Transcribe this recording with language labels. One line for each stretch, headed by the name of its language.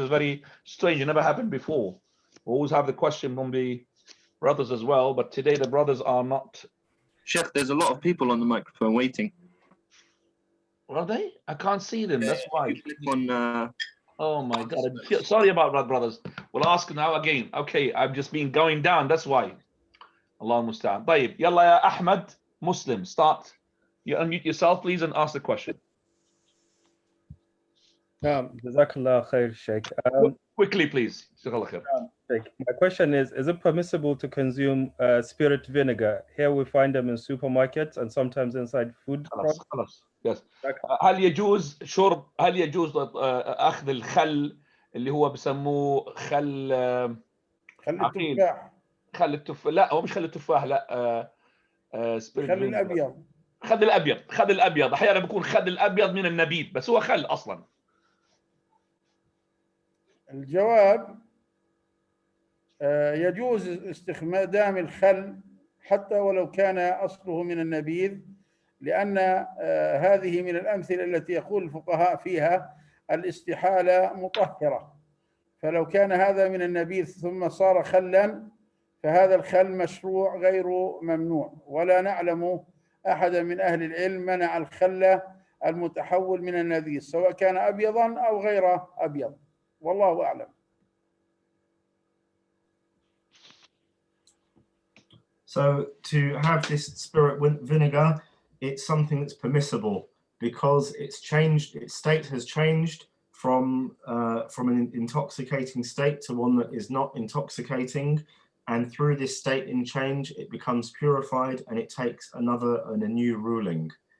English: This is very strange. It never happened before. We always have the question from the brothers as well, but today the brothers are not. Sheikh, there's a lot of people on the microphone waiting. Are they? I can't see them. That's why. You click on, Oh my God! Sorry about that, brothers. We'll ask now again. Okay, I've just been going down. That's why.
Arabic: Allah musta'an. طيب, يلا يا Ahmed, Muslim.
English: Start. You unmute yourself, please, and ask the question. Jazakallah khair, Shaykh. Quickly, please. Jazakallah khair. Shaykh, my question is it permissible to consume spirit vinegar? Here we find them in supermarkets and sometimes inside food.
Arabic: خلاص. Yes. هل يجوز أخذ الخل اللي هو بسموه خل التفاح. خل التفاح. لا، هو مش خل التفاح، لا. خل الأبيض. خل الأبيض أحيانا بيكون خل الأبيض من النبيذ، بس هو خل أصلا. الجواب يجوز استخدام الخل حتى ولو كان أصله من النبيذ، لأن هذه من الأمثلة التي يقول الفقهاء فيها الاستحالة مطهرة، فلو كان هذا من النبيذ ثم صار خلا فهذا الخل مشروع غير ممنوع، ولا نعلم أحدا من أهل العلم منع الخل المتحول من النبيذ سواء كان أبيضا أو غير أبيض، والله أعلم.
English: So to have this spirit vinegar, it's something that's permissible because it's changed. Its state has changed from an intoxicating state to one that is not intoxicating, and through this state in change, it becomes purified and it takes a new ruling.